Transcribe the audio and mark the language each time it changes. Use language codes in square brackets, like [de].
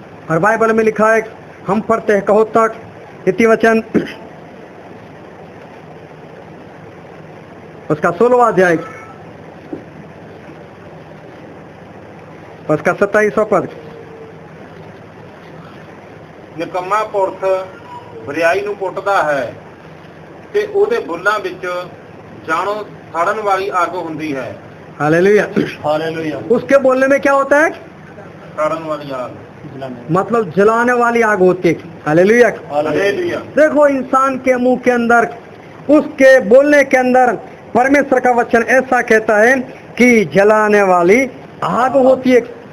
[hi] और बाइबल में लिखा है, हम पढ़ते हैं कहो तक इति वचन उसका 16वां अध्याय उसका 27वां पद। [pa] ਨਿਕੰਮਾ ਪੁਰਖ ਬਰਿਆਈ ਨੂੰ ਪੁੱਟਦਾ ਹੈ ਤੇ ਉਹਦੇ ਬੁੱਲਾਂ ਵਿੱਚ ਜਾਣੋ ਸੜਨ ਵਾਲੀ ਅੱਗ ਹੁੰਦੀ ਹੈ। [hi] हालेलुया। हालेलुया। उसके बोलने में क्या होता है? [pa] ਸੜਨ ਵਾਲੀ ਅੱਗ [hi] मतलब जलाने वाली आग होती है। हालेलुया। हालेलुया। देखो इंसान के मुंह के अंदर, उसके बोलने के अंदर परमेश्वर का वचन ऐसा कहता है कि जलाने वाली आग होती है।